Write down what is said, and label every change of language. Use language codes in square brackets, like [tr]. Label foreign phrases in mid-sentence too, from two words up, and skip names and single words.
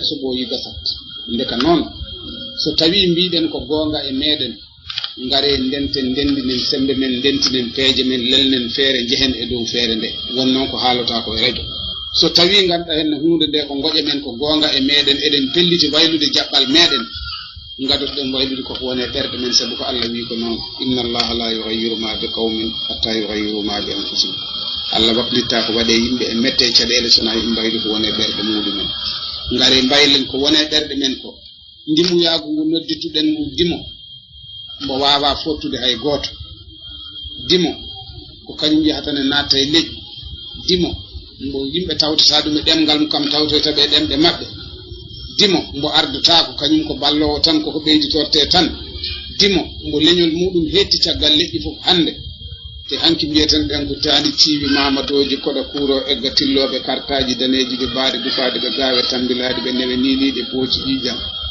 [ff] so ɓooyi gasat ndeka noon so tawi mbiɗen ko goonga e meɗen ngare ndenten ndendinen sembe men ndentinen peeje men lelnen feere jehen e dow feere nde won noon ko haalata ko e radio so tawi ganduɗa hen hunde nde ko goƴe men ko goonga e meɗen eɗen pelliti waylude jaɓɓal meɗen gadotoɗen waylude koko wone ɓerɗe men sabu ko Allah wi ko noon [ar] إن الله لا يغير ما بقوم حتى يغيروا ما بأنفسهم [ff] Allah waɗlitta ko waɗe yimɓe e mette caɗele sona yimɓe mbayli ko wone ɓerɗe muɗumen ngare mbaylen ko wone ɓerɗe men ko ndimuyagu ngu noddituɗen ngu dimo mbo wawa fottude hay goto dimo ko kañum yahatane natta e leƴƴi dimo mbo yimɓe tawtata ɗum e ɗemgal mum kam tawtoytaɓe e ɗemɗe maɓɓe dimo mbo ardotako kañum ko ballowo tan koko ɓeyditorte tan dimo mbo leñol muɗum hetti caggal leƴƴi fof hande te hanki mbiyeten ɗen ko tani ciiwi mamadoji koɗa kuuro egga tilloɓe kartaji daneji ɓe mbaɗi dufade ɓe gawe tambilaɗi ɓe newe niniɗe pooci ƴiƴam